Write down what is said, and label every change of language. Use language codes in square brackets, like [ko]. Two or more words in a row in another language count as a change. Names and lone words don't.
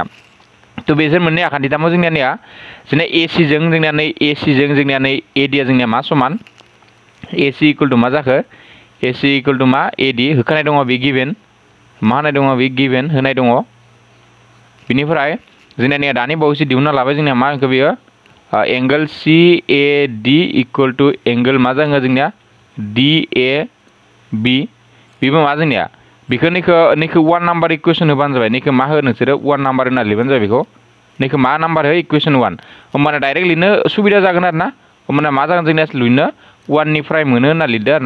[brx] तो बिसोर मोननै आखान्थिथामाव जोंनिया AC जों जोंनिया नै AD आ जोंनिया मा समान, AC [en] equal to [brx] मा जाखो, AC [en] equal to [brx] मा AD होखानाय दङ। बे गिभेन मा होनाय दङ, बे गिभेन होनाय दङ। बिनिफ्राय जोंनिया दानि बावैसो दिहुनना लाबाय जोंनिया मा होनखो बेयो, एंगल CAD [en] equal to [brx] एंगल मा जागोन जोंनिया DAB। बेबो मा जोंनिया बेखौ नैखौ 1 [en] number equation [brx] होबानो जाबाय। नैखौ मा हो नोंसोरो 1 नाम्बार होनना लिरबानो जाबाय। बेखौ नैखौ मा नाम्बार हो, इकुवेसन 1। होमबाना डाइरेक्ट लिरनो सुबिदा जागोन आरो ना। होमबाना मा जागोन जोंनिया लिरनो 1 निफ्राय मोनो होनना लिरदो आरो ना।